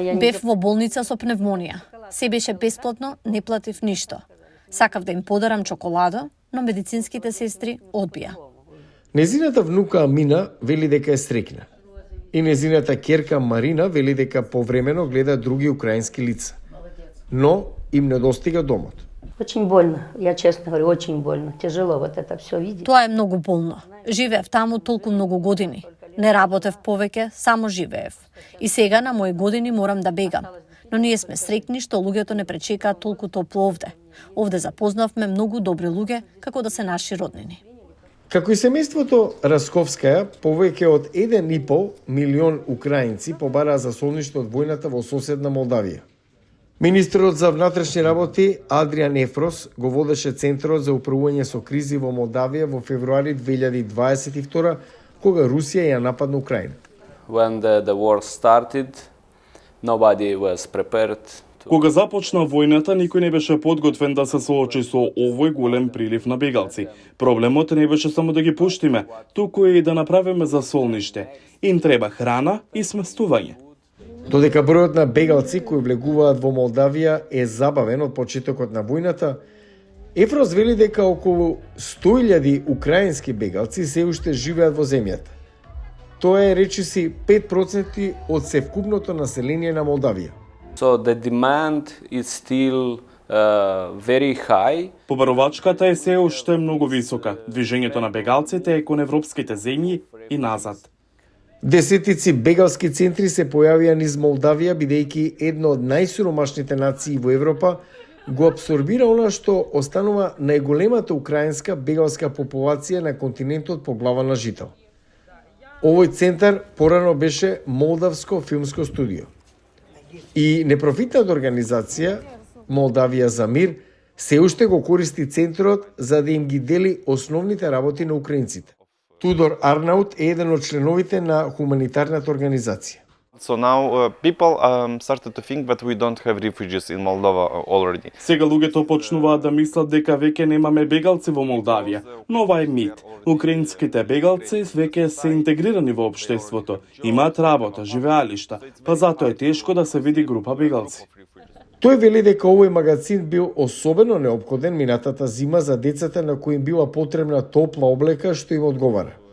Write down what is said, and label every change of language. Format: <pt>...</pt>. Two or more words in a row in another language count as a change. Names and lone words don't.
<mk>Бев во болница со пневмонија. Се беше бесплатно, не платив ништо. Сакав да им подарам чоколада, но медицинските сестри одбија. Незината внука Амина вели дека е среќна. И незината ќерка Марина вели дека повремено гледа други украински лица. Но им недостига домот.</mk> <ru>Очень больно, я честно говорю, очень больно. Тяжело вот это все видеть.</ru> <mk>Тоа е многу болно. Живеев таму толку многу години. Не работев повеќе, само живеев. И сега на мои години морам да бегам. Но ние сме среќни што луѓето не пречекаат толку топло овде. Овде запознавме многу добри луѓе, како да се наши роднини. Како и семејството Расковскаја, повеќе од 1,5 милион украинци побараа за солниште од војната во соседна Молдавија. Министерот за внатрешни работи Адриан Ефрос го водеше Центарот за управување со кризи во Молдавија во февруари 2022, кога Русија ја нападна Украина.</mk> <en>When the war started, nobody was prepared.</en> <mk>Кога започна војната, никој не беше подготвен да се соочи со овој голем прилив на бегалци. Проблемот не беше само да ги пуштиме, туку и да направиме засолниште. Им треба храна и сместување. Додека бројот на бегалци кои влегуваат во Молдавија е забавен од почетокот на војната, Ефрос вели дека околу 100.000 украински бегалци се уште живеат во земјата. Тоа е, речиси, 5% од севкупното население на Молдавија.</mk> <en>So the demand is still very high.</en> <mk>Побарувачката е се уште многу висока. Движењето на бегалците е кон европските земји и назад. Десетици бегалски центри се појавија низ Молдавија, бидејќи една од најсиромашните нации во Европа го абсорбира она што останува најголемата украинска бегалска популација на континентот по глава на жител. Овој центар порано беше молдавско филмско студио. И непрофитната организација Молдавија за мир се уште го користи центарот за да им ги дели основните работи на украинците. Тудор Арнаут е еден од членовите на хуманитарната организација.</mk> <en>So now people started to think that we don't have refugees in Moldova already.</en> <mk>Сега луѓето почнуваат да мислат дека веќе немаме бегалци во Молдавија, но ова е мит. Украинските бегалци веќе се интегрирани во општеството, имаат работа, живеалишта, па затоа е тешко да се види група бегалци. Тој вели дека овој магазин бил особено неопходен минатата зима за децата на кои им била потребна топла облека што им одговара.</mk>